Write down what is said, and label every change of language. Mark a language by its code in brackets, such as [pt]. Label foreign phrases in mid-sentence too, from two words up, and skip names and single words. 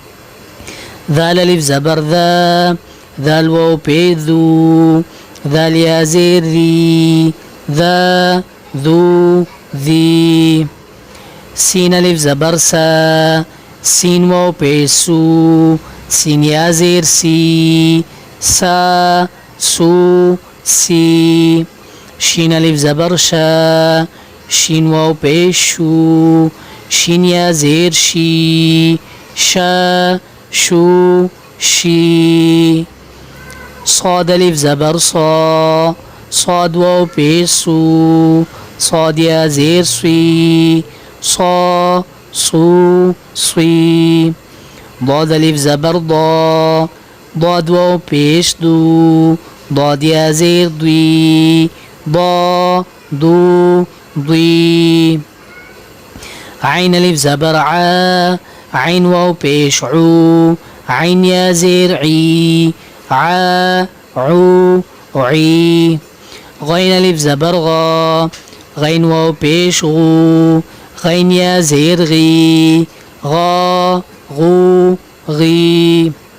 [ur] ذال الف زبر ذا ذال واو پیش ذو ذال یا زیر ذی ذا ذو ذی. سین الف زبر سا سین واو پیش سو سین یا زیر سی سا سو سی. شین الف زبر شا شین واو پیش شو شین یا زیر شی شا شو شی. صاد الف زبر صا صاد واو پیش سو صاد یا زیر سوی صا سو سوی. ضاد الف زبر ضا ضاد واو پیش دو ضاد یا زیر دوی ضا دو دوی. عین الف زبر عا عین واو پیش عو عین یا زیر عی عا عو عی. غین الف زبر غا غین واو پیش غو غین یا زیر غی غا غو غی.